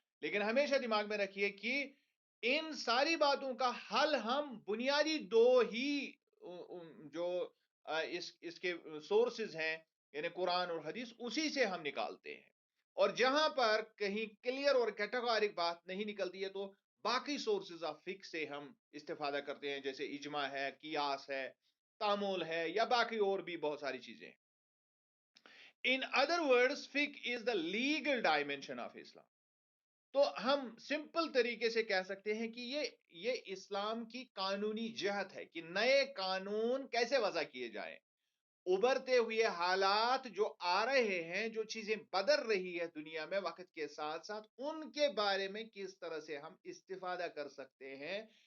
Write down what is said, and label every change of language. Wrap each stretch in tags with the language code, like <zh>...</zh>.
<ur>لیکن ہمیشہ دماغ میں رکھیے کہ ان ساری باتوں کا حل ہم بنیادی دو ہی جو اس کے سورسز ہیں یعنی قرآن اور حدیث, اسی سے ہم نکالتے ہیں. اور جہاں پر کہیں کلیئر اور کیٹیگورک بات نہیں نکلتی ہے تو باقی سورسز آف فقہ سے ہم استفادہ کرتے ہیں, جیسے اجماع ہے, قیاس ہے, تعامل ہے, یا باقی اور بھی بہت ساری چیزیں ہیں.</ur> <en>In other words, fiqh is the legal dimension of Islam.</en> <ur>تو ہم سمپل طریقے سے کہہ سکتے ہیں کہ یہ اسلام کی قانونی جہت ہے کہ نئے قانون کیسے وضع کیے جائیں. ابھرتے ہوئے حالات جو آ رہے ہیں, جو چیزیں بدل رہی ہے دنیا میں وقت کے ساتھ ساتھ, ان کے بارے میں کس طرح سے ہم استفادہ کر سکتے ہیں.</ur>